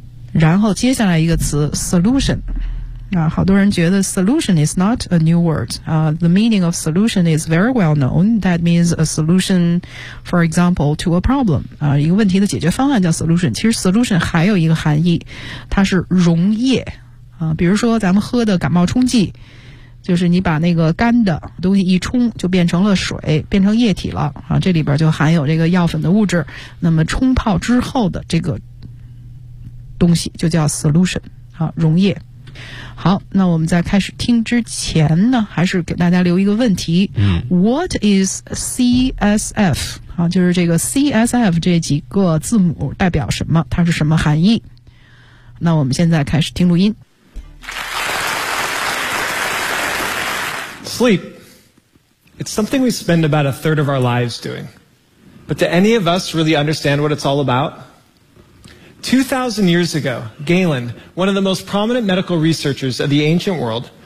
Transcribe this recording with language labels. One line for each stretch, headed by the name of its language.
Chinese: 然后接下来一个词
English: solution，
Chinese: 好多人觉得
English: solution is not a new word， the meaning of solution is very well known， that means a solution for example to a problem，
Chinese: 一个问题的解决方案叫
English: solution。
Chinese: 其实 solution 还有一个含义，它是溶液，比如说咱们喝的感冒冲剂，就是你把那个干的东西一冲就变成了水，变成液体了啊，这里边就含有这个药粉的物质，那么冲泡之后的这个东西就叫 solution， 溶液。好，那我们在开始听之前呢，还是给大家留一个问题，
English: What is CSF？
Chinese: 就是这个 CSF 这几个字母代表什么，它是什么含义。那我们现在开始听录音。
English: Sleep, it's something we spend about a third of our lives doing. But do any of us really understand what it's all about? 2,000 years ago, Galen, one of the most prominent medical researchers of the ancient world,